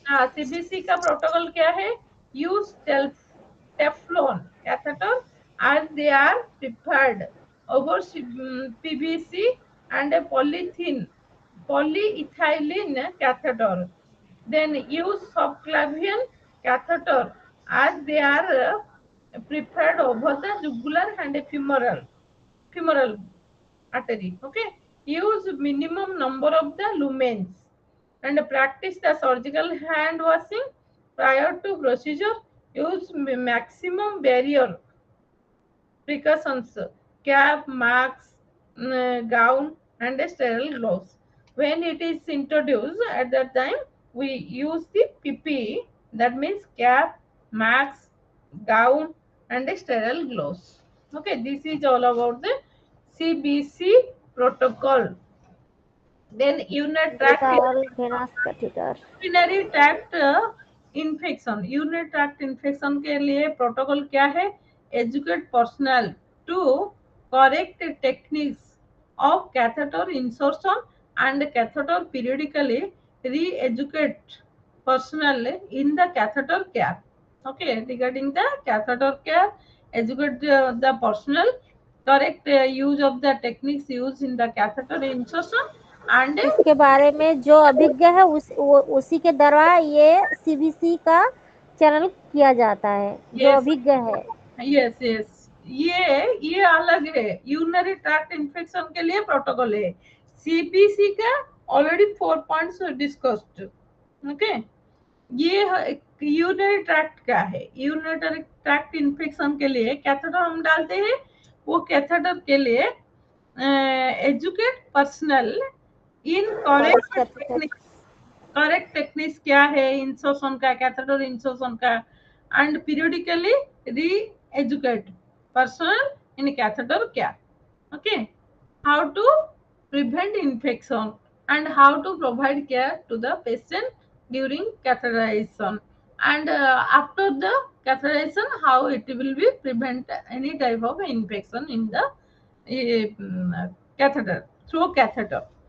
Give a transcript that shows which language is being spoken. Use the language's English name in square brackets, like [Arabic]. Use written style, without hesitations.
[Hindi] CBC का protocol क्या है? [English] Use Teflon catheter as they are preferred over PVC and a polyethylene catheter. Then use subclavian catheter as they are preferred over the jugular and femoral artery. Okay, use minimum number of the lumens and practice the surgical hand washing prior to procedure. Use maximum barrier precautions, cap, mask, gown, and a sterile gloves. When it is introduced, at that time we use the PPE, that means cap, mask, gown, and a sterile gloves. Okay, this is all about the CBC protocol. Then unit tract Buccal venous catheter. [Hindi] Urinary tract infection, urinary tract infection के लिए protocol क्या है? [English] Educate personnel to correct techniques of catheter insertion and catheter periodically reeducate personnel in the catheter care. Okay, regarding the catheter care, educate the personnel correct use of the techniques used in the catheter insertion and [Hindi] इसके बारे में जो अभिज्ञ है उसी के द्वारा ये सीबीसी का चैनल किया जाता है, जो [English] yes, [Hindi] अभिज्ञ है। यस ये अलग है, यूरिनरी ट्रैक्ट इन्फेक्शन के लिए प्रोटोकॉल है। [English] CPC का already 4 points discussed. [Hindi] ओके, ये यूरिनरी ट्रैक्ट का है। यूरिनरी ट्रैक्ट इन्फेक्शन के लिए कैथेटर हम डालते हैं, वो कैथेटर के लिए [English] Educate personnel in correct techniques. [Hindi] Correct techniques क्या है इंसर्शन का, कैथेटर इंसर्शन का, [English] and periodically reeducate personnel in catheter [Hindi] क्या। [English] Okay, how to prevent infection and how to provide care to the patient during catheterization, and after the catheterization how it will be prevent any type of infection in the catheter through catheter.